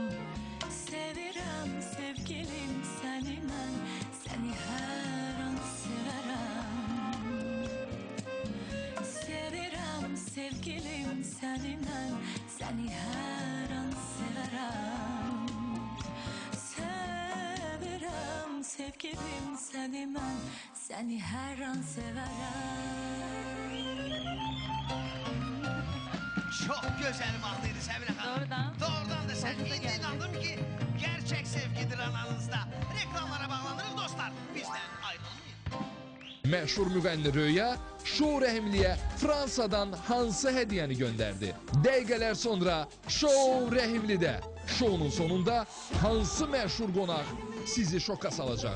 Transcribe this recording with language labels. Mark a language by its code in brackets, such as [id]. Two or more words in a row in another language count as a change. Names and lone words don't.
[az] Sevirəm sevgilim səni mən, səni hər an sevərəm. Sevirəm sevgilim səni mən, səni hər an sevərəm. Sevirəm sevgilim səni mən, səni hər an sevərəm. [tr] Çok güzel [az] mahnıydı Səbinə xanım. Doğrudan. [tr] Doğrudan da sen inandım ki gerçek sevgidir aranızda. [az] Reklamlara bağlanırıq dostlar. [tr] Bizden ayrılmayın. [az] Məşhur müğənni Röya Şou Rəhimliyə Fransadan hansı hədiyyəni göndərdi? Dəqiqələr sonra Şou Rəhimlidə. Şounun sonunda hansı məşhur qonaq sizi şoka salacaq?